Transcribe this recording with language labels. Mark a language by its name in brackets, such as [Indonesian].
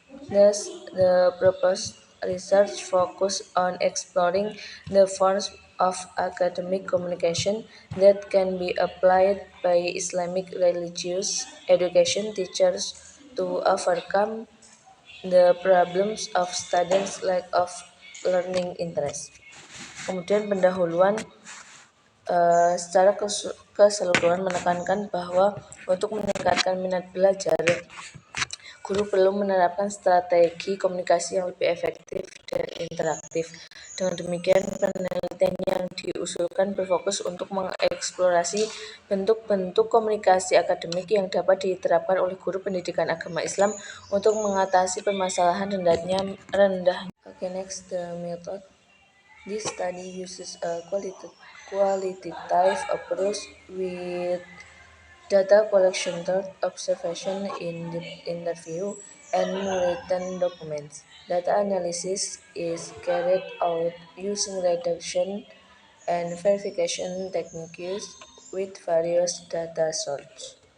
[English] Thus, the proposed research focus on exploring the forms of academic communication that can be applied by Islamic religious education teachers to overcome the problems of students' lack of learning interest. [Indonesian] Kemudian pendahuluan secara keseluruhan menekankan bahwa untuk meningkatkan minat belajar, guru perlu menerapkan strategi komunikasi yang lebih efektif dan interaktif. Dengan demikian, penelitian yang diusulkan berfokus untuk mengeksplorasi bentuk-bentuk komunikasi akademik yang dapat diterapkan oleh guru pendidikan agama Islam untuk mengatasi permasalahan rendahnya. [English] Okay, next, the method. This study uses a qualitative approach with data collection, observation, interview, and written documents. Data analysis is carried out using reduction and verification techniques with various data sources.